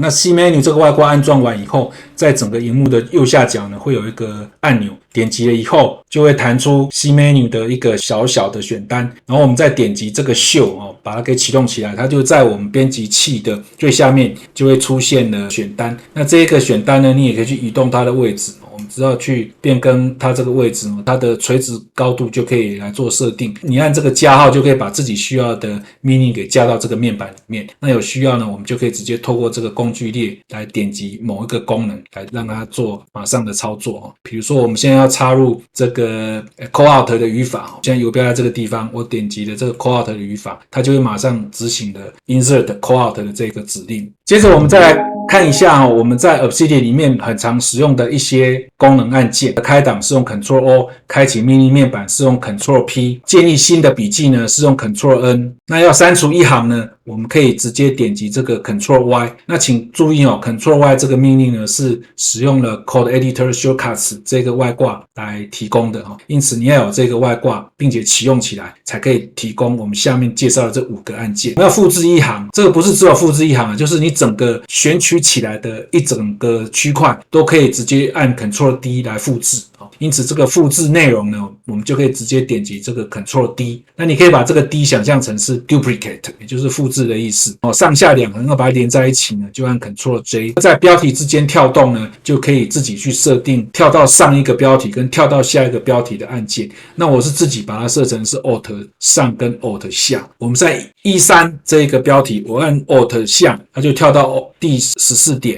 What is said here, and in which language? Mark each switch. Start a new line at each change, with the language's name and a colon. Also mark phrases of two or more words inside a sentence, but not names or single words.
Chinese: 那 C Menu 這個外掛安裝完以後，在整個熒幕的右下角呢，會有一個按鈕，點擊了以後就會彈出 C Menu 的一個小小的選單，然後我們再點擊這個 Show 把它給啟動起來，它就在我們編輯器的最下面就會出現了選單。那這個選單呢，你也可以去移動它的位置，我们只要去变更它这个位置，它的垂直高度就可以来做设定。你按这个加號就可以把自己需要的命令給加到這個面板裡面。那有需要呢，我們就可以直接透過這個工具列來點擊某一個功能，來讓它做馬上的操作。比如說我們現在要插入這個 callout 的語法，現在游標在這個地方，我點擊了這個 callout 的語法，它就會馬上執行了
English: insert callout
Chinese: 的這個指令。接着我們再來看一下我們在 Obsidian 裡面很常使用的一些功能按鍵。開檔是用 Ctrl+O， 開啟命令面板是用 Ctrl+P， 建立新的筆記呢是用 Ctrl+N。那要刪除一行呢，我們可以直接點擊這個 Ctrl+Y。那請注意Ctrl+Y 這個命令呢是使用了 Code Editor Shortcuts 這個外掛來提供的，因此你要有這個外掛並且啟用起來，才可以提供我們下面介紹的這5個按鍵。要複製一行，這個不是只有複製一行，就是你整個選取起來的一整個區塊都可以直接按 Ctrl+D 來複製。因此這個複製內容呢，我們就可以直接點擊這個 Ctrl D。那你可以把這個 D 想象成是 duplicate， 也就是複製的意思。上下两行要把它連在一起呢，就按 Ctrl J。在標題之間跳動呢，就可以自己去設定跳到上一個標題跟跳到下一個標題的按鍵。那我是自己把它設成是 Alt 上跟 Alt 下。我們在13這個標題，我按 Alt 下，它就跳到第14點。